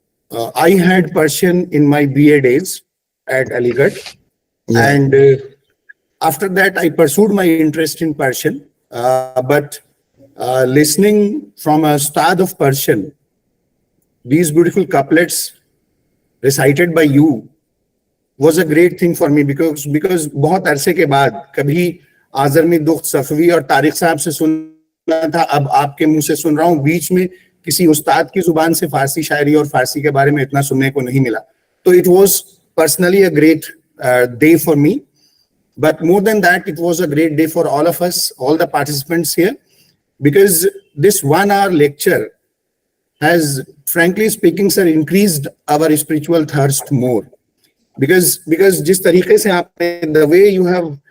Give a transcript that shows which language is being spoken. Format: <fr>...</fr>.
<en>I had Persian in my BA days at Aligarh. Yeah. And after that, I pursued my interest in Persian. But listening from a ustad of Persian, these beautiful couplets recited by you was a great thing for me, because</en> <hi>बहुत अरसे के बाद कभी आज़रमी दुख्त सफवी और तारिक साहब से सुना था, अब आपके मुंह से सुन रहा हूँ. बीच में किसी उस्ताद की जुबान से फारसी शायरी और फारसी के बारे में इतना सुनने को नहीं मिला.</hi> <en>तो it was personally a great day for me. But more than that, it was a great day for all of us, all the participants here, because this 1 hour lecture has, frankly speaking, sir, increased our spiritual thirst more. Because</en> <hi>जिस तरीके से आपने,</hi> <en>the way you have</en>